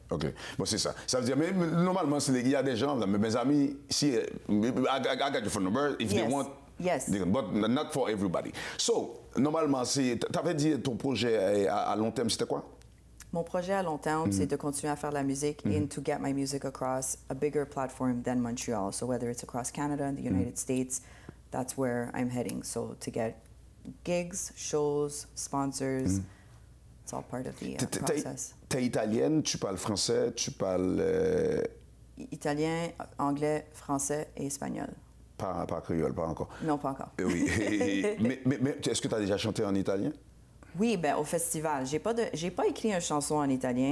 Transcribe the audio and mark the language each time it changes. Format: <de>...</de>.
<fr>OK. Bon, c'est ça. Ça veut dire, mais normalement, il y a des gens, mes amis, si,</fr> <en>I got your phone number, if they want, but not for everybody.</en> <fr>So, normalement, tu avais dit ton projet à long terme, c'était quoi? Mon projet à long terme, c'est de continuer à faire de la musique</fr> <en>and to get my music across a bigger platform than Montreal. So whether it's across Canada and the United States, that's where I'm heading. So to get gigs, shows, sponsors, it's all part of the process.</en> <fr>T'es italienne, tu parles français, tu parles... Italien, anglais, français et espagnol. Pas créole, pas encore. Non, pas encore. Oui. mais est-ce que tu as déjà chanté en italien? Oui, ben au festival. J'ai pas écrit une chanson en italien.</fr>